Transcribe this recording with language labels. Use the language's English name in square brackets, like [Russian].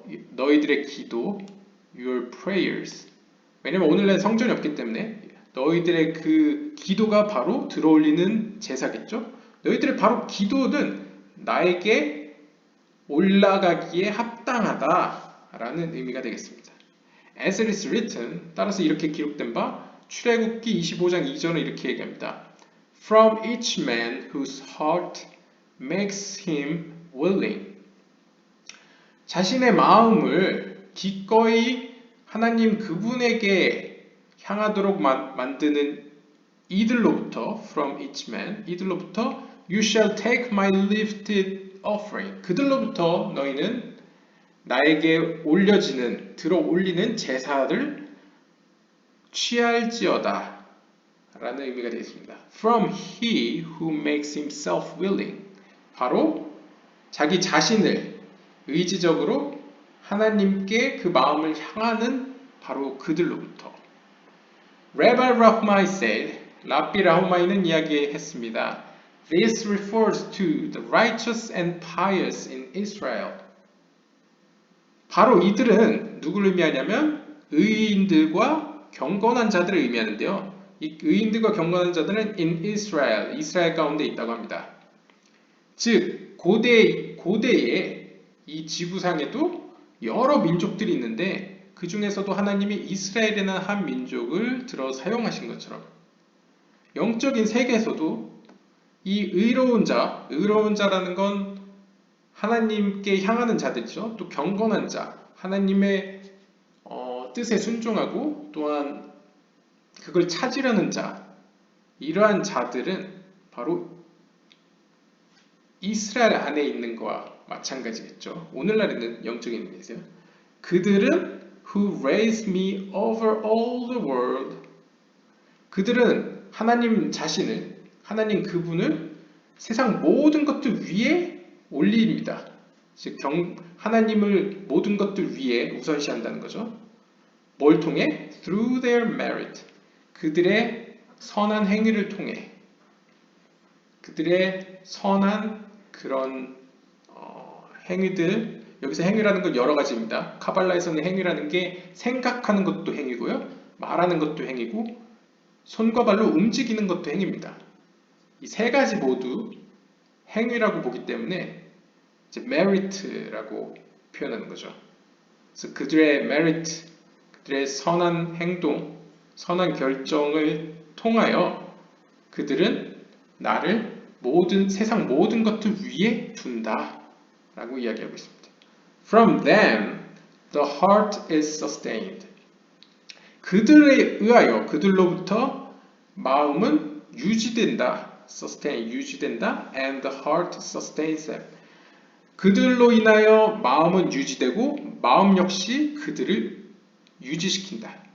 [Korean] 너희들의 기도, [English] your prayers. [Korean] 왜냐면 오늘날 성전이 없기 때문에 너희들의 그 기도가 바로 들어올리는 제사겠죠? 너희들의 바로 기도는 나에게 올라가기에 합당하다라는 의미가 되겠습니다. [English] As it is written, [Korean] 따라서 이렇게 기록된 바 출애굽기 25장 2절은 이렇게 얘기합니다. [English] From each man whose heart makes him willing. [Korean] 자신의 마음을 기꺼이 하나님 그분에게 향하도록 만드는 이들로부터 [English] from each man, [Korean] 이들로부터 [English] you shall take my lifted offering. [Korean] 그들로부터 너희는 나에게 들어 올리는 제사를 취할지어다 라는 의미가 되겠습니다. [English] From he who makes himself willing. [Korean] 바로 자기 자신을 의지적으로 하나님께 그 마음을 향하는 바로 그들로부터. [English] Rabbi Rahmai said, [Korean] 랍비 라후마이는 이야기했습니다. [English] This refers to the righteous and pious in Israel. [Korean] 바로 이들은 누구를 의미하냐면 의인들과 경건한 자들을 의미하는데요. 이 의인들과 경건한 자들은 [English] in Israel, [Korean] 이스라엘 가운데 있다고 합니다. 즉 고대에 이 지구상에도 여러 민족들이 있는데 그 중에서도 하나님이 이스라엘이라는 한 민족을 들어 사용하신 것처럼 영적인 세계에서도 이 의로운 자라는 건 하나님께 향하는 자들이죠. 또 경건한 자, 하나님의 뜻에 순종하고 또한 그걸 찾으려는 자, 이러한 자들은 바로 이스라엘 안에 있는 거와 마찬가지겠죠. 오늘날에는 영적인 의미에서요. 그들은 [English] who raised me over all the world. [Korean] 그들은 하나님 자신을, 하나님 그분을 세상 모든 것들 위에 올립니다. 즉 하나님을 모든 것들 위에 우선시한다는 거죠. 뭘 통해? [English] Through their merit. [Korean] 그들의 선한 행위를 통해. 그들의 선한 그런 행위들, 여기서 행위라는 건 여러 가지입니다. 카발라에서는 행위라는 게 생각하는 것도 행위고요. 말하는 것도 행위고 손과 발로 움직이는 것도 행위입니다. 이 세 가지 모두 행위라고 보기 때문에 이제 merit라고 표현하는 거죠. 그래서 그들의 merit, 그들의 선한 행동, 선한 결정을 통하여 그들은 나를 세상 모든 것들 위에 둔다 라고 이야기하고 있습니다. [English] From them the heart is sustained. [Korean] 그들에 의하여 그들로부터 마음은 유지된다. sustain, 유지된다. [English] And the heart sustains them. [Korean] 그들로 인하여 마음은 유지되고 마음 역시 그들을 유지시킨다.